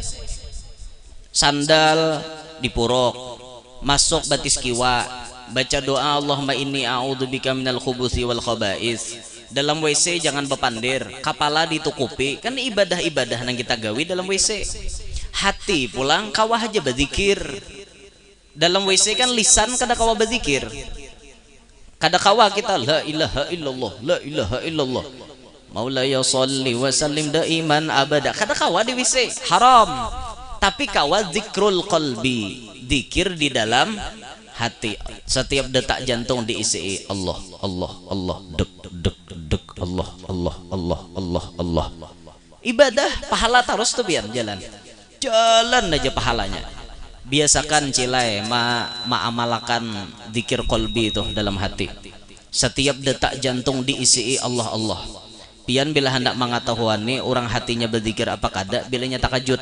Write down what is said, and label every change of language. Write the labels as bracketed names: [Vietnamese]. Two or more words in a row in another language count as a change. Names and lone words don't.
[Banjar] Sandal dipuruk, masuk batis kiwa, baca doa [Arabic] اللهم إني أعوذ بك من الخبث والخبائث. [Banjar] Dalam WC jangan bepandir, kepala ditukupi. Kan ibadah-ibadah nang kita gawi dalam WC. Hati pulang kawah aja berzikir. Dalam WC kan lisan kada kawah berzikir. Kada kawah kita [Arabic] لا إله إلا الله، لا إله إلا الله. مولاي صل وسلم دائما أبدا. [Banjar] Kada kawah di WC, haram. Tapi kawah [Arabic] ذكر القلب, [Banjar] zikir di dalam hati. Setiap detak jantung diisi Allah, Allah, Allah, dek dek dek Allah, Allah, Allah, Allah, Allah. Ibadah pahala terus tuh biar jalan aja pahalanya. Biasakan cilai ma'amalakan zikir qalbi itu dalam hati. Setiap detak jantung diisi Allah, Allah. Pian bila hendak mengetahuan orang hatinya berzikir apa kada bilanya takajud.